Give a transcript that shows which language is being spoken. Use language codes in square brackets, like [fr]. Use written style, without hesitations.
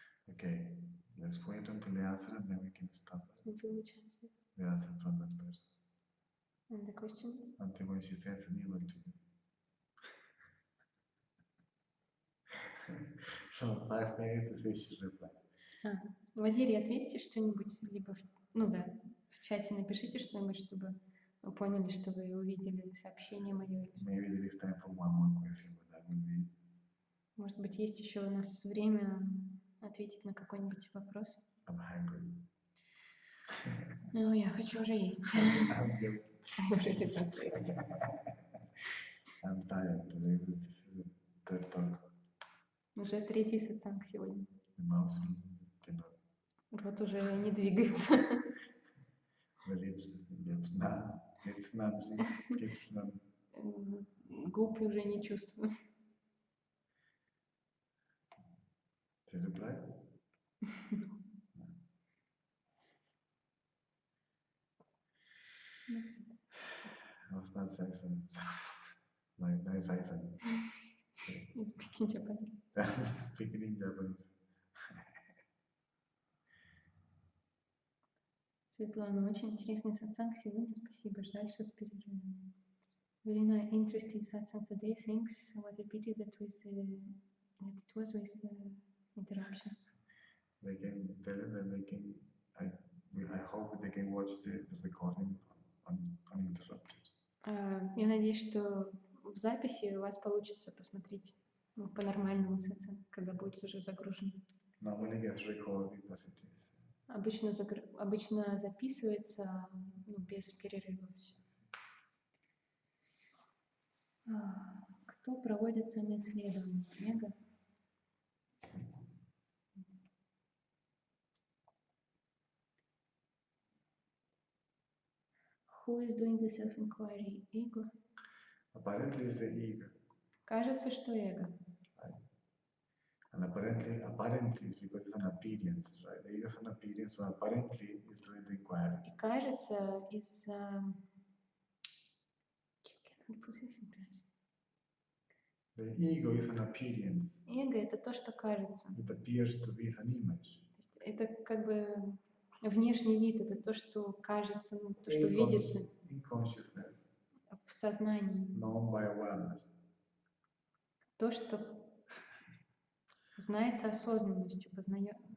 [en] Okay, let's wait until the answer and then we can start. Until which answer? The answer from that person. And the question is? Until when she sends an email to you. So 5 minutes to see she replies. [ru] Валерий, ответьте что-нибудь, либо, в чате напишите что-нибудь, чтобы вы поняли, что вы увидели сообщение мое. [en] Maybe there is time for one more question, but that will be it. [ru] Может быть, есть еще у нас время ответить на какой-нибудь вопрос? [en] I'm hungry. [ru] Ну, я хочу уже есть. [en] I'm guilty. [ru] Уже просто. [en] I'm tired today because this is the third talk. [ru] Уже 3-й сатсанг сегодня. [en] The mouse cannot. [ru] Рот уже не двигается. [en] The lips numb. It's numb, see? It's numb. [ru] Губ уже не чувствую. [en] Did you reply? I was not saying something. Nice accent. It's speaking Japanese. Speaking in Japanese. [ru] Светлана, очень интересный сатсанг сегодня. Спасибо. Жаль, что с перерывом. [en] Very nice, interesting satsang today. Thanks. What a pity that it was with interruptions. They can tell them that they can. I hope they can watch the recording uninterrupted. [ru] Я надеюсь, что в записи у вас получится посмотреть по-нормальному сатсанг, когда будет уже загружен. [en] Normally gets recorded as it is. [ru] Обычно записывается без перерывов. Кто проводит самоисследование? Мега? [en] Who is doing the self-inquiry? Ego? Apparently it's the ego. [ru] Кажется, что эго. [en] Right? And apparently it's because it's an appearance, right? The ego is an appearance, so apparently it's doing the inquiry. [ru] И кажется, из-за... [en] Can I put this in English? The ego is an appearance. [ru] Эго — это то, что кажется. [en] It appears to be an image. [ru] Это как бы внешний вид, это то, что кажется, ну, то, что видится [en] In consciousness, [ru] в сознании. [en] known by awareness. [ru] То, что знается осознанностью, познает.